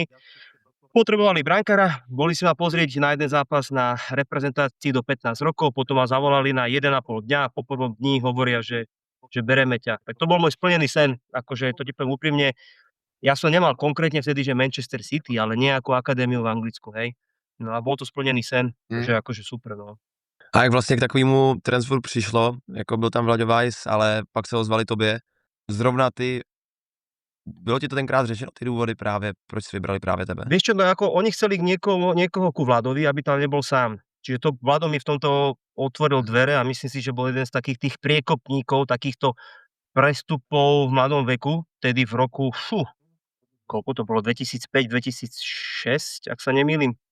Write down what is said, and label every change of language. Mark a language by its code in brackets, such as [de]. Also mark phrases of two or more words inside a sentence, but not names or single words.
[sk] Potrebovali brankára, boli si ma pozrieť na jeden zápas na reprezentácii do 15 rokov, potom ma zavolali na 1,5 dňa a po prvom dni hovoria, že bereme ťa. Tak to bol môj splnený sen, akože to ti poviem úprimne. Ja som nemal konkrétne vtedy, že Manchester City, ale nejakú akadémiu v Anglicku, hej. No a bol to splnený sen, že akože super, no. [cs] A jak vlastně k takovému transferu přišlo, jako byl tam Vlado Weiss, ale pak se ozvali tobě, zrovna ty, bylo ti to tenkrát řešeno, ty důvody právě, proč si vybrali právě tebe? [sk] Vieš čo, no ako oni chceli niekoho ku Vladovi, aby tam nebol sám. Čiže to Vlado mi v tomto otvoril dvere a myslím si, že bol jeden z takých tých priekopníkov, takýchto prestupov v mladom veku, tedy v roku, koľko to bolo, 2005-2006, ak sa nemýlim.